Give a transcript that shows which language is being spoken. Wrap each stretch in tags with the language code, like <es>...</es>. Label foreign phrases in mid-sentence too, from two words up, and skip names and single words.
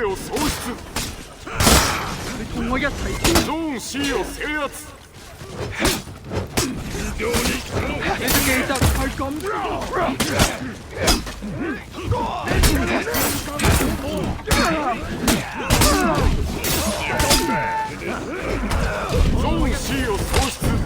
<ja>喪失。</ja> <yue>你同我一齊。</yue> <ja>ゾーン C を制圧。</ja> <yue>你都記得係咁。</yue> <ja>ゾーン C を喪失。</ja>